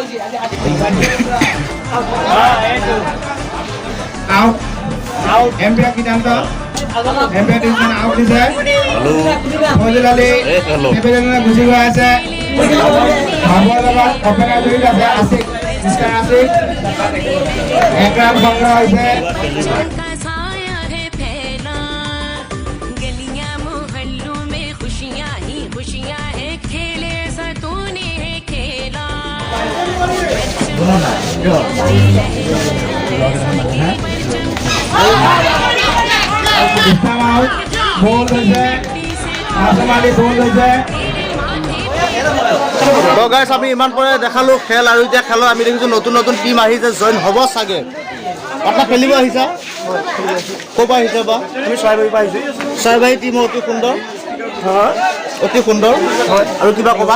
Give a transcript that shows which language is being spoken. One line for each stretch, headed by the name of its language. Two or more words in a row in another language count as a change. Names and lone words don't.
English: out umpire
Assamese: সিদ্ধান্ত
English: umpire decision out
Assamese: দিছে ফজল আলী পেভিলিয়নলৈ গুচি গৈ আছে ভাবৰ লগত অপেনাৰ জড়িত আছে আছিক মিষ্টাৰ আছিক এক ৰান সংগ্ৰহ হৈছে
Hindi: का साया है फैला गलियां मोहल्लों में खुशियां ही खुशियां है खेले सा तूने है खेला
English: Time out.
Assamese: Ball হৈছে আজমালি বল হৈছে তো গাইছ আমি ইমান পৰে দেখালোঁ খেল আৰু এতিয়া খেলৰ আমি দেখিছোঁ নতুন নতুন টিম আহিছে জইন হ'ব চাগে আপোনাক খেলিব আহিছা ক'ৰ পৰা আহিছে বা আমি চৰাইবাৰীৰ পৰা আহিছোঁ চৰাইবাহী টিম অতি সুন্দৰ অতি সুন্দৰ আৰু কিবা ক'বা